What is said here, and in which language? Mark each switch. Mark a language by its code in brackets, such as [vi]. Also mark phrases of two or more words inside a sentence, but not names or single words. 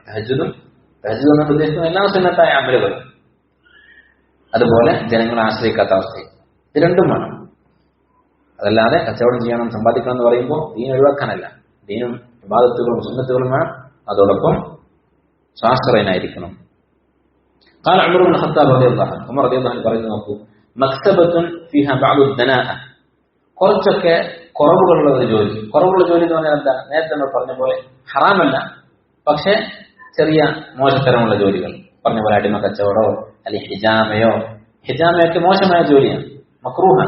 [ml] തഹജ്ജുദ് എന്ന് ഉദ്ദേശിക്കുന്ന എല്ലാ സുന്നത്തായ അമലുകളും, അതുപോലെ ജനങ്ങളെ ആശ്രയിക്കാത്ത അവസ്ഥയും, ഇത് രണ്ടും വേണം. അതല്ലാതെ കച്ചവടം ചെയ്യണം, സമ്പാദിക്കണം എന്ന് പറയുമ്പോൾ ദീൻ ഒഴിവാക്കാനല്ല, ദീനും ഇബാദത്തുകളും സുന്നത്തുകളും വേണം, അതോടൊപ്പം ശാസ്ത്രനായിരിക്കണം. [ar] قال عمر بن الخطاب رضي الله عنه, [ml] ഉമർ [ar] رضي الله عنه [ml] പറയുന്നു, നോക്കൂ, [ar] مكتبة فيها بعض دناءة, [ml] കുറച്ചൊക്കെ കുറവുകളുള്ള ഒരു ജോലി. കുറവുള്ള ജോലി എന്ന് പറഞ്ഞാൽ എന്താ? നേരത്തെ നമ്മൾ പറഞ്ഞ പോലെ ഹറാമല്ല, പക്ഷെ ചെറിയ മോശത്തരമുള്ള ജോലികൾ, പറഞ്ഞ പോലെ അടിമ കച്ചവടമോ അല്ലെങ്കിൽ ഹിജാമയൊക്കെ മോശമായ ജോലിയാണ്, മക്രൂഹാണ്.